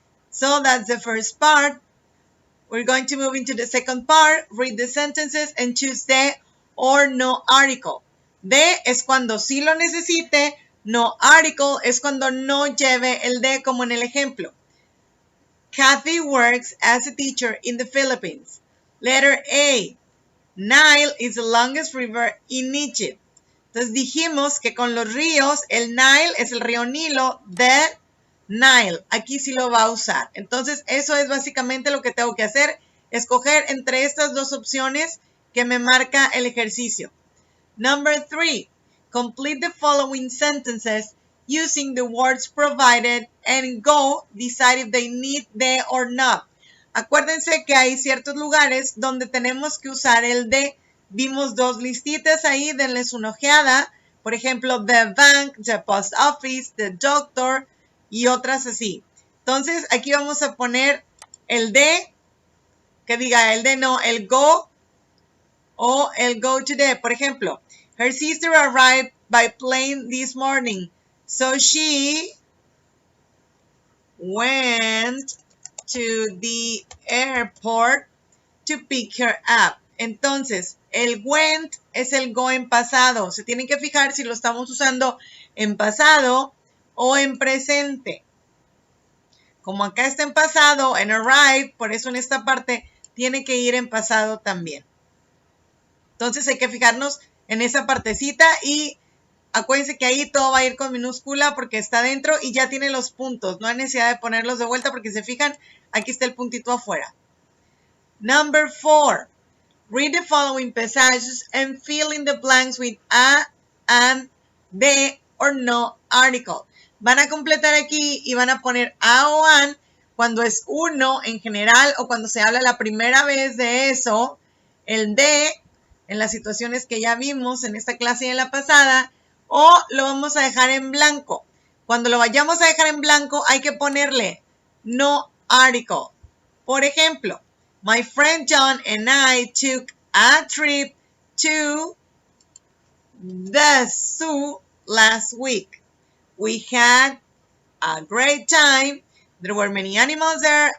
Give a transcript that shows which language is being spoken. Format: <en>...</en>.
<en>So that's the first part. We're going to move into the second part. Read the sentences and choose the or no article.</en> <es>De es cuando sí lo necesite. No article es cuando no lleve el de, como en el ejemplo.</es> <en>Kathy works as a teacher in the Philippines. Letter A. Nile is the longest river in Egypt.</en> <es>Entonces dijimos que con los ríos, el Nile es el río Nilo,</es> <en>the Nile.</en> <es>Aquí sí lo va a usar. Entonces eso es básicamente lo que tengo que hacer. Escoger entre estas dos opciones que me marca el ejercicio.</es> <en>Number 3. Complete the following sentences using the words provided and go decide if they need the or not.</en> <es>Acuérdense que hay ciertos lugares donde tenemos que usar el de. Vimos dos listitas ahí, denles una ojeada. Por ejemplo,</es> <en>the bank, the post office, the doctor</en> <es>y otras así. Entonces, aquí vamos a poner el de, que diga el de no, el go o el go to the. Por ejemplo,</es> <en>her sister arrived by plane this morning, so she went to the airport to pick her up.</en> <es>Entonces, el went es el go en pasado. Se tienen que fijar si lo estamos usando en pasado o en presente. Como acá está en pasado, en arrive, por eso en esta parte tiene que ir en pasado también. Entonces hay que fijarnos en esa partecita y acuérdense que ahí todo va a ir con minúscula porque está dentro y ya tiene los puntos. No hay necesidad de ponerlos de vuelta porque se fijan, aquí está el puntito afuera.</es> <en>Number 4. Read the following passages and fill in the blanks with a, an, the, or no article.</en> <es>Van a completar aquí y van a poner a o an cuando es uno en general o cuando se habla la primera vez de eso. El de en las situaciones que ya vimos en esta clase y en la pasada. O lo vamos a dejar en blanco. Cuando lo vayamos a dejar en blanco hay que ponerle no article. Por ejemplo,</es> <en>my friend John and I took a trip to the zoo last week. We had a great time. There were many animals there.</en>